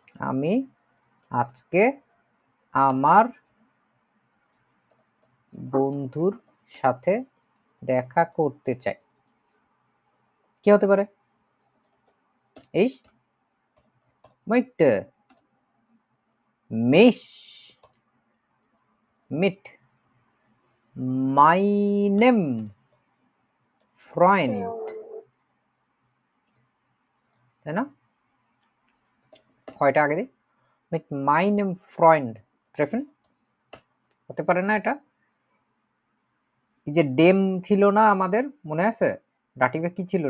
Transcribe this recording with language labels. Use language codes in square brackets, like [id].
[bn] আমি আজকে আমার বন্ধুর সাথে দেখা করতে চাই, কি হতে পারে? [de] Ich möchte mich mit meinem Freund, [bn] তাই না? কয়টা আগে দিই? [de] mit meinem Freund treffen [bn] হতে পারে না? এটা এই যে ডেম ছিল না আমাদের, মনে আছে ডাটিভে কি ছিল?